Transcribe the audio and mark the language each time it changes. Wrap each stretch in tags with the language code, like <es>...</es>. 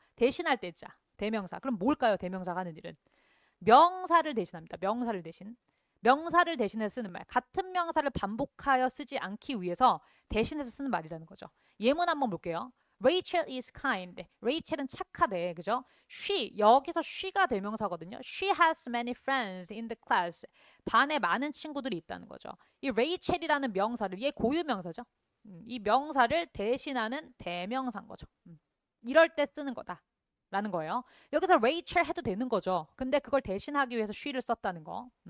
<ko>대신할 때자. 대명사. 그럼 뭘까요? 대명사가 하는 일은 명사를 대신합니다. 명사를 대신. 명사를 대신해서 쓰는 말. 같은 명사를 반복하여 쓰지 않기 위해서 대신해서 쓰는 말이라는 거죠. 예문 한번 볼게요.</ko> <en>Rachel is kind.</en> <ko>레이첼은 착하대. 그죠? She, 여기서 she가 대명사거든요.</ko> <en>She has many friends in the class.</en> <ko>반에 많은 친구들이 있다는 거죠. 이 Rachel이라는 명사를, 얘 고유명사죠. 이 명사를 대신하는 대명사인 거죠. 이럴 때 쓰는 거다. 라는 거예요. 여기서 Rachel 해도 되는 거죠. 근데 그걸 대신하기 위해서 she를 썼다는 거.</ko>